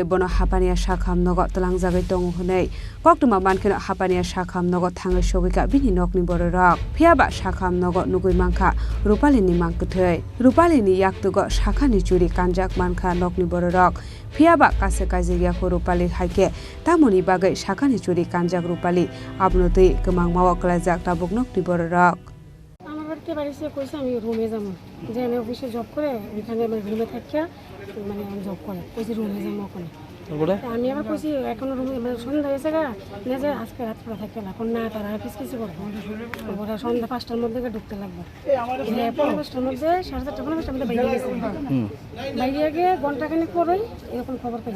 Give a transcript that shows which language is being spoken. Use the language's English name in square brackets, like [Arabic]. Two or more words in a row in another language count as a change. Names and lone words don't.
[Kok Borok] bono hapaniya shakham nogo talangjagai tongo hnai koktuma mankheno hapaniya shakham nogo thangai sogika bini nokni bororok Phiaba shakham nogo nugui Mankha Rupali ni mangkuthai Rupali ni yaktugo shakhani churi kanjak Mankha nokni bororok Phiaba kase Khachijakhe Rupali haike tamoni bagai shakhani churi kanjak Rupali abnotui kemangmawa klajak tabuk nokni bororok [Bangla] কে বাড়িতে কইছে আমি রুমে যাব যে আমি অফিসে জব করে ওখানে আমি রুমে থাকিয়া মানে জব করে কইছি রুমে যাব ওখানে তারপরে আমি আবার কইছি এখন রুমে মানে সন্ধ্যা হয়েছে গা না যে আজকে রাত পুরো থাকতে এখন না তারা অফিস কিছু করবো ওরা সন্ধ্যা 5টার মধ্যে ঢুকতে লাগবে হ্যাঁ 5টার মধ্যে 4:30 মধ্যে বাইরে গেছে বাইরে গিয়ে ঘন্টাখানেক পরেই এরকম খবর পাইছি